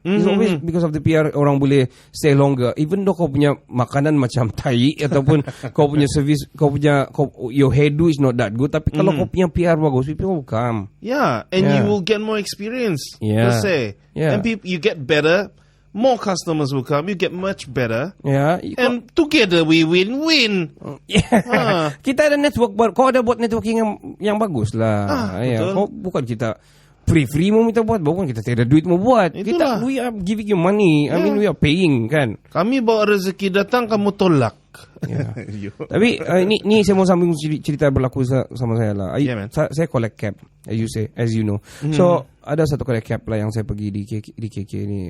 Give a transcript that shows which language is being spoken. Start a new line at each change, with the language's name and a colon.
English: It's always because of the PR
Malay: orang boleh
English: stay longer. Even though
Malay: kau punya makanan macam tai ataupun kau punya
English: service, your hairdo is not that good,
Malay: tapi kalau kau punya PR bagus,
English: people will come. Yeah, and you will get more experience. Yeah. Let's say. Yeah. And you get better, more customers will come, you get much better. Yeah. And together we win-win. Yeah.
Malay: Kita ada network, kau ada buat networking yang bagus lah. Kau bukan kita free mau minta buat, bukan kita tidak ada duit mau buat. Itulah.
English: We are giving you money. I mean we are paying kan.
Malay: Kami bawa rezeki datang, kamu tolak. Yeah. Tapi ni saya mau sambung cerita berlaku sama saya lah. Saya collect cap,
English: as you know.
Malay: So ada satu collect cap lah yang saya pergi di KK ni.